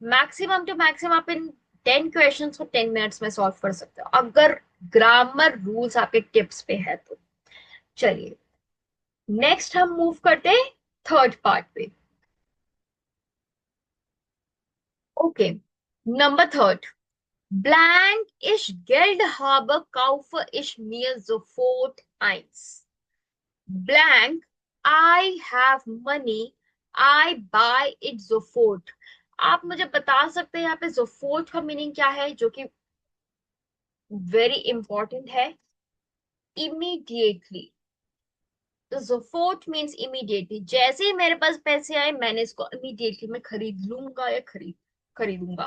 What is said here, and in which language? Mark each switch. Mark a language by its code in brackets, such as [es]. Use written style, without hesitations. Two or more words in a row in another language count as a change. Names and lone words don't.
[en] maximum to maximum [hi] आप इन 10 क्वेश्चन को 10 मिनट्स में सॉल्व कर सकते हो अगर [en] grammar rules [hi] आपके टिप्स पे है तो। चलिए नेक्स्ट हम मूव करते हैं [en] third part [hi] पे। [en] okay, number third, [de] blank ich Geld habe, kaufe ich mir sofort eins. [en] Blank, I have money, I buy it sofort. [hi] आप मुझे बता सकते हैं यहाँ पे sofort का मीनिंग क्या है, जो कि [en] very important [hi] है। इमीडिएटली, तो sofort [en] means immediately, [hi] जैसे ही मेरे पास पैसे आए मैंने इसको इमीडिएटली मैं खरीद लूंगा या खरीदूंगा।